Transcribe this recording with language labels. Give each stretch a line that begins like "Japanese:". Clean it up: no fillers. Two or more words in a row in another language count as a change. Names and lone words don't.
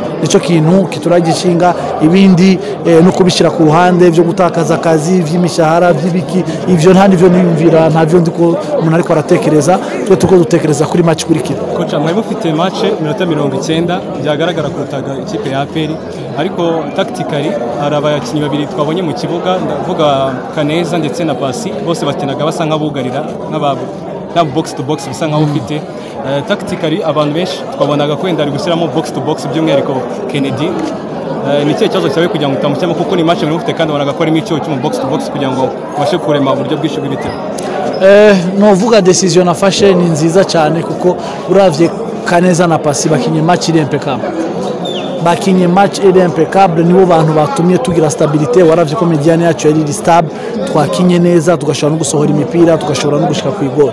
Rundi: Nico kintu kituragishinga, ibindi no kubishira ku ruhande byo gutakaza akazi vy'imishahara vy'ibiki, ivyo nta nivyo niyumvira, ntavyo ndiko umuntu ariko aratekereza. Twe tuko dutekereza kuri match kurikira.
Kinyarwanda: Coach, mwari mufite match minota 90 byagaragara kurutaga ikipe ya APR, ariko tactically hari abakinnyi babiri twabonye mu kibuga, ndavuga Kaneza ndetse na Pasi, bose bakinaga basa nk'abugarira na
English: box to box
Kinyarwanda: bisa nkaho ufite tactically abantu benshi twabonaga kwenda ari gushyiramo
English: box to box
Kinyarwanda: by'umwihariko Kennedy. Ni cyo kibazo cyawe kugira ngo utamushyamo kuko ni match mufite kandi wanaga ko ari icyo mu
English: box to box
Kinyarwanda: kugira ngo ubashe kurema uburyo bwinshi bw'ibitego?
Rundi: Novuga decision nafashe ni nziza cyane kuko uravye Kaneza na Pasi bakinye match iri impeccable. Bakinye match iri impeccable, nibo bantu batumye tugira stabilité. Waravye ko mediane yacu yari stable, twakinye neza, tugashobora no gusohora imipira, tugashobora no gushika ku igol.